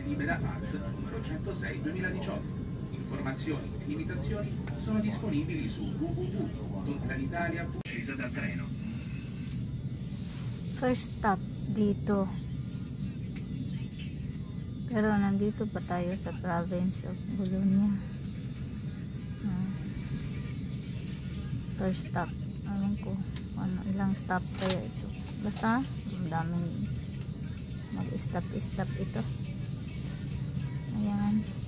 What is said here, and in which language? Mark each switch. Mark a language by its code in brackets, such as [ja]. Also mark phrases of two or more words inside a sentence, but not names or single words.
[it] della ATS numero 106/2018. Informazioni e limitazioni sono disponibili su www.totalitalia.it. Scesa dal treno. [en] First stop [tl] dito. Pero nandito pa tayo sa [en] province of Bologna. First stop. [tl] Alam ko ilang stop kaya ito. Basta daming mag-stop ito. Ayan.